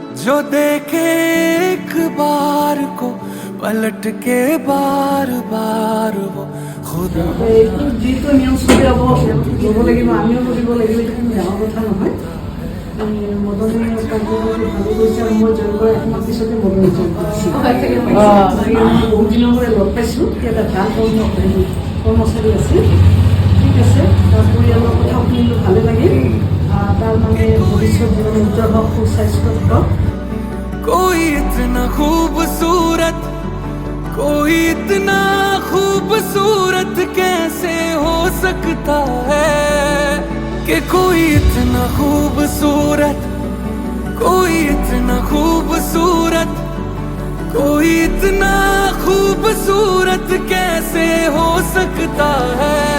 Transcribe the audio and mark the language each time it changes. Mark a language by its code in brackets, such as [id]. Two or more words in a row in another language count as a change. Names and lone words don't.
[hi] जो देखे एक बार को पलट के बार बार वो खुदा [as] যিটো নিয়ম চলি ল'ব লাগিব আমিও কৰিব লাগিব এইটো কোনো ডাঙৰ কথা নহয় মদনে কাৰ্যকৰী ভালো কৰিছে আৰু মই জইন কৰা একমাহ পিছতে মদনে জইন কৰিছোঁ বহুত দিনৰ পৰা লগ পাইছোঁ এটা ভাল কৰ্মচাৰী আছে ঠিক আছে তাৰ পৰিয়ালৰ কথা শুনিলোঁ ভালে লাগিল তাৰ মানে ভৱিষ্যত জীৱন উজ্জ্বল হওক সুস্বাস্থ্য হওক [hi] कोई इतना खूबसूरत कोई इतना खूबसूरत कैसे हो सकता है कि कोई इतना खूबसूरत कोई इतना खूबसूरत कोई इतना खूबसूरत कैसे हो सकता है